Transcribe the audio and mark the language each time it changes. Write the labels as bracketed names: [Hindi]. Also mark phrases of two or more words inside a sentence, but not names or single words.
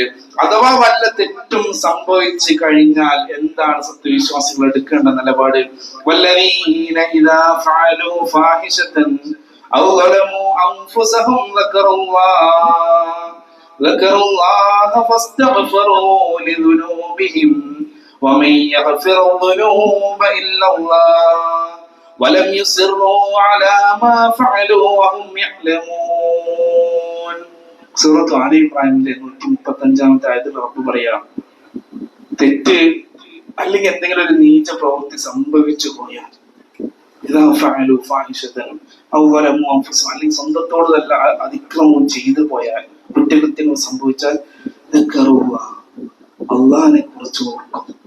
[Malayalam] അഥവാ വല്ല തെറ്റും സംഭവിച്ചു കഴിഞ്ഞാൽ എന്താണ് സത്യവിശ്വാസികൾ എടുക്കേണ്ട നിലപാട്? [Arabic] والذين إذا فعلوا فاحشة أو ظلموا أنفسهم ذكروا الله فاستغفروا لذنوبهم ومن يغفر الذنوب إلا الله ولم يصروا على ما فعلوا وهم يعلمون. [Malayalam] സൂറത്ത് ആലി ഇമ്രാനിലെ 135-ാമത്തെ ആയത്തിൽ റബ്ബ് പറയാം, തെറ്റ് അല്ലെങ്കിൽ എന്തെങ്കിലും ഒരു നീച പ്രവൃത്തി സംഭവിച്ചു പോയാൽ അല്ലെങ്കിൽ സ്വന്തത്തോട് നല്ല അതിക്രമം ചെയ്തു പോയാൽ, കുറ്റകൃത്യങ്ങൾ സംഭവിച്ചാൽ അള്ളാഹിനെ കുറിച്ച് ഓർക്കും.